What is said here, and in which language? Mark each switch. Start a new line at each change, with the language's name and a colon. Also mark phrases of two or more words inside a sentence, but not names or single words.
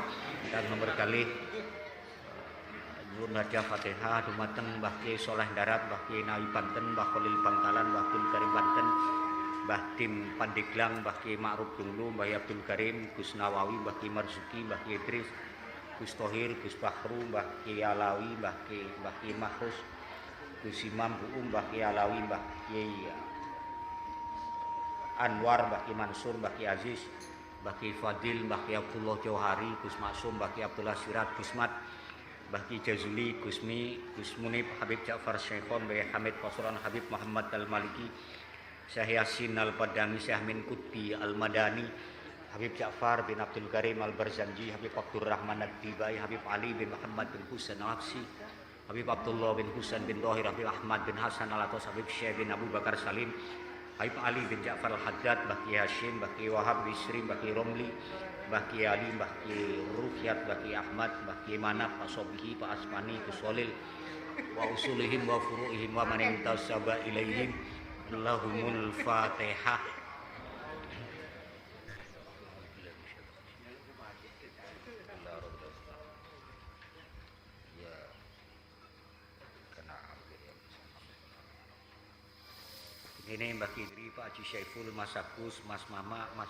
Javanese: Ingkang nomor kalih nyuwun hadiah Fatihah dumateng Mbah Kiai Saleh Darat, Mbah Kiai Nawi Banten, Mbah Khalil Bangkalan, Mbah Abdul Karim Banten, Mbah Dim Pandeglang, Mbah Kiai Ma'ruf Dunglu, Mbah Abdul Karim, Gus Nawawi, Mbah Kiai Marzuki, Mbah Kiai Idris, Gus Tohir, Gus Bahru, Mbah Kiai Alawi, Mbah Kiai Mahrus, Gus Imam Buum, Mbah Kiai Alawi, Mbah Kiai Anwar, Mbah Kiai Mansur, Mbah Kiai Aziz, Mbah Kiai Fadil, Mbah Kiai Abdullah Jauhari, Gus Maksum, Mbah Kiai Abdullah Sirat, Gus Mat, Mbah Kiai Jazuli, Gus Mi, Gus Munib, Habib Ja'far Syekhon, Mbah Hamid Pasuran, Habib Muhammad Al-Maliki, Syekh Yasin Al-Padani, Syekh Min Qutbi Al-Madani, Habib Ja'far bin Abdul Karim Al-Barzanji, Habib Abdul Rahman Ad-Dibai, Habib Ali bin Muhammad bin Husain Al-Hafsi, Habib Abdullah bin Husain bin Tohir, Habib Ahmad bin Hasan Al-Atos, Habib Syekh bin Abu Bakar Salim, Habib Ali bin Ja'far Al-Haddad, Mbah Kiai Hashim, Mbah Kiai Wahab Bisri, Mbah Kiai Romli, Mbah Kiai Ali, Mbah Kiai Ruhyat, Mbah Kiai Ahmad, Mbah Kiai Manaf, Pak Sobihi, Pak Asmani, Gus Walil,
Arabic: وأصولهم وفروعهم ومن انتسب إليهم. اللهم الفاتحة.
Indonesian: Ini Mbak Kidri, Pak Haji Syaiful, Mas Agus, Mas Mama, Mas